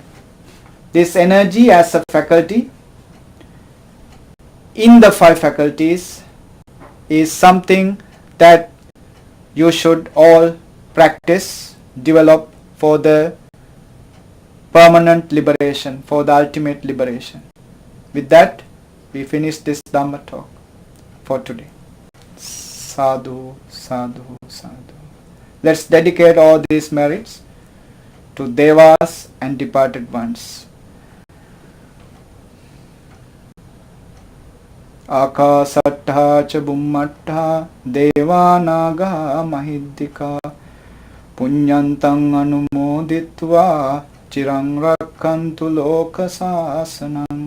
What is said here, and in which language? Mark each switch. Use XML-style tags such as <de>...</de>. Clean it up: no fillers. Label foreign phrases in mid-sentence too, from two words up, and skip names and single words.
<en>This energy as a faculty in the five faculties is something that you should all practice, develop for the permanent liberation, for the ultimate liberation. With that, we finish this Dhamma talk for today.</en> <pi>Sadhu, sadhu, sadhu.</pi> <en>Let's dedicate all these merits to devas and departed ones.</en> <pi>Akasattha cha bummattha devanaga mahiddhika punyantang anumoditva chirang rakkantu lokasasanam.</pi>